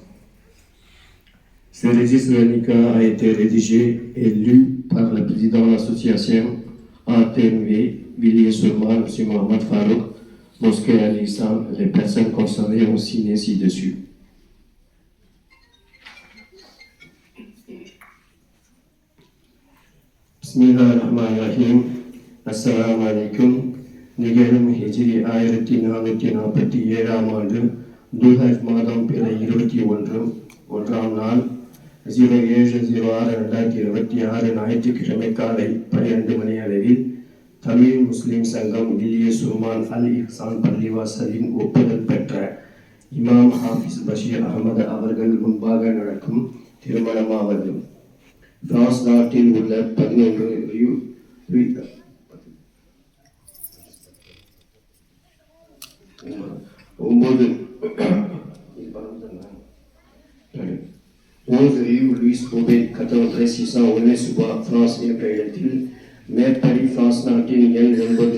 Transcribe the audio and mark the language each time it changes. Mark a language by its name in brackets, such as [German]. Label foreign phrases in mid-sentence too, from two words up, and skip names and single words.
[French] Ce registre de a été rédigé et lu par le président de l'association ATMV, Villiers-sur-Marne, M. Mohamed Farouk, Mosquée Al-Islam. Les personnes concernées ont signé ci-dessus. [Arabic] بسم الله الرحمن الرحيم. السلام عليكم. [Tamil] நிகழும் ஹிஜ்ரி 1447 ஆண்டு துல்ஹஜ் மாதம் பிற 21ஆம் நாள் 07/06/2026 ஞாயிற்றுக்கிழமை காலை 12 மணி அளவில் தமிழ் முஸ்லிம் சங்கம் வில்லியர்ஸ்-sur-Marne அல் இஹ்சான் பள்ளிவாசலின் ஒப்புதல் பெற்ற இமாம் ஹாஃபிஸ் பஷீர் அகமது அவர்கள் முன்பாக நடக்கும் திருமணமாவது பிரான்ஸ் நாட்டில் உள்ள 11 rue Louis Bobet, 93 600 Wallis-sur-Bois, France என்ற இடத்தில் மேற்படி பிரான்ஸ் நாட்டின் எண் 9